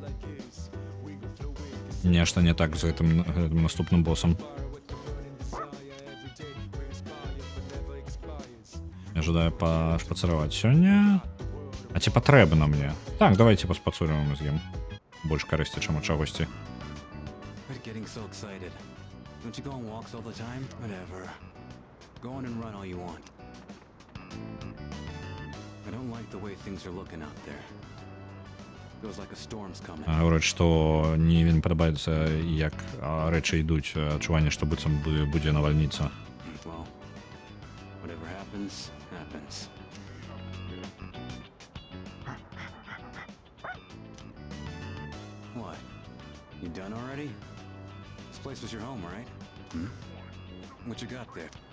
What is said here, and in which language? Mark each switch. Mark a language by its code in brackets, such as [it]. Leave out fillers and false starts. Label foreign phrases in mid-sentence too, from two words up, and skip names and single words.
[be] Нешта не так з гэтым наступным босам. Я жадаю пашпацыраваць сёння. А ці патрэбна мне? Так, давайте паспацуруем з ім. Больш карысці, чым ад чагосьці. [en] Quit getting so excited. Don't you go on walks all the time? Whatever. Go on and run all you want. I don't like the way things are looking out there. Feels like a storm's coming. [be] Говорить, што не вельмі падабаецца, як рэчы ідуць, адчуванне, што быццам будзе навальніца. [en] Well, whatever happens, happens. What? You done already? This place was your home, right? What you got there?